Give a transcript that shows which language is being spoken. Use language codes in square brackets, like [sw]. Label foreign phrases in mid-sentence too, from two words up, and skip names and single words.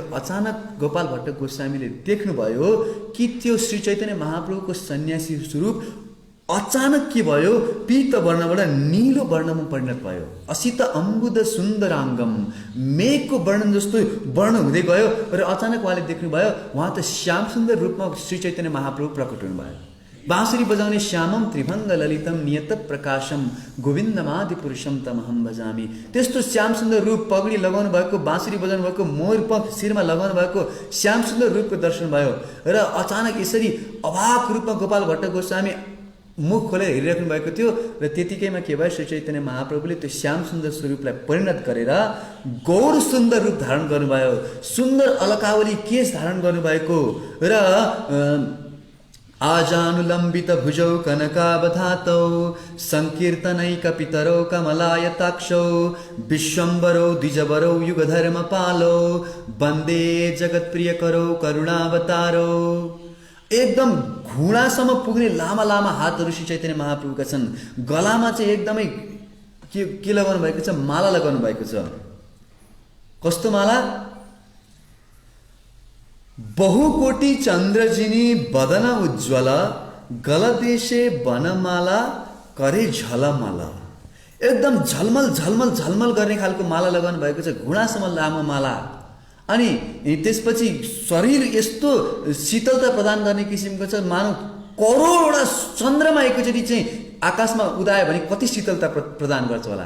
[ne] अचानक गोपाल भट्ट गोस्वामीले देख्नुभयो कि त्यो श्री चैतन्य महाप्रभुको सन्यासी स्वरूप अचानक के भयो, पीत वर्णबाट नीलो वर्णमा परिणत भयो। [sa] असित अम्बुद सुन्दराङ्गम, [ne] मेघको वर्णन जस्तो वर्ण हुँदै गयो र अचानक उहाँले देख्नुभयो उहाँ त श्याम सुन्दर रूपमा श्री चैतन्य महाप्रभु प्रकट हुनुभयो। बाँसुरी बजाउने [sa] श्यामम त्रिभङ्ग ललितम नियत प्रकाशम गोविन्दमादि पुरुषम तमहम भजामि। [ne] त्यस्तो श्याम सुन्दर रूप, पगडी लगाउनु भएको, बाँसुरी बजाउनु भएको, मोर पंख शिरमा लगाउनु भएको श्याम सुन्दर रूपको दर्शन भयो। र अचानक यसरी अभाग रूपमा गोपाल भट्ट गोस्वामी मुख खोलेर हेरिराख्नु भएको थियो। र त्यतिकैमा के भयो, श्री चैतन्य महाप्रभुले त्यो श्याम सुन्दर स्वरूपलाई परिणत गरेर गौर सुन्दर रूप धारण गर्नुभयो। सुन्दर अलकावली केश धारण गर्नुभएको र [sa] आजानुलम्बित भुजौ कनकावधातौ संकीर्तनैकपितरौ कमलायताक्षौ विश्वम्बरौ द्विजवरौ युगधर्मपालौ वन्दे जगत्प्रियकरौ करुणावतारौ। [ne] एकदम घुँडासम्म पुग्ने लामा लामा हातहरू श्री चैतन्य महाप्रभुका छन्। गलामा चाहिँ एकदमै के लगाउनु भएको छ, माला लगाउनु भएको छ। कस्तो माला? [bn] বহুকোটি চন্দ্রজিনি বদন উজ্জ্বল গলদেশে বনমালা করে ঝলমল। [ne] एकदम झलमल झलमल झलमल गर्ने खालको माला लगाउनु भएको छ, घुँडासम्म लामो माला। अनि त्यसपछि शरीर यस्तो शीतलता प्रदान गर्ने किसिमको छ, मानव करोडवटा चन्द्रमा एकैचोटि चाहिँ आकाशमा उदायो भने कति शीतलता प्रदान गर्छ होला।